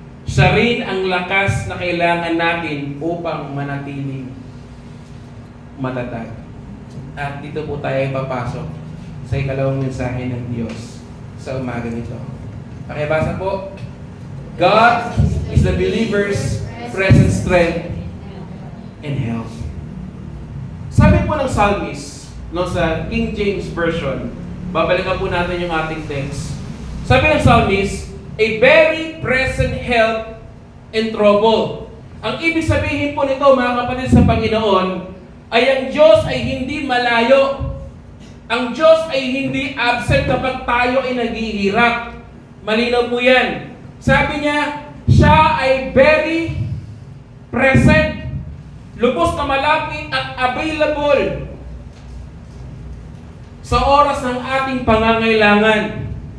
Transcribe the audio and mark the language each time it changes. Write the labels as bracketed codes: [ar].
[tl] Siya rin ang lakas na kailangan natin upang manatiling matatag. At dito po tayo papasok sa ikalawang mensahe ng Diyos sa umaga nito. Pakibasa po. [en] God is the believer's present strength and help. [tl] Sabi po ng psalmist, sa King James Version, babalikan po natin yung ating text. Sabi ng [en] psalmist, a very present help in trouble. [tl] Ang ibig sabihin po nito, mga kapatid sa Panginoon, ay ang Diyos ay hindi malayo. Ang Diyos ay hindi absent kapag tayo ay naghihirap. Malinaw po yan. Sabi niya, siya ay [en] very present, [tl] lubos na malapit at available sa oras ng ating pangangailangan.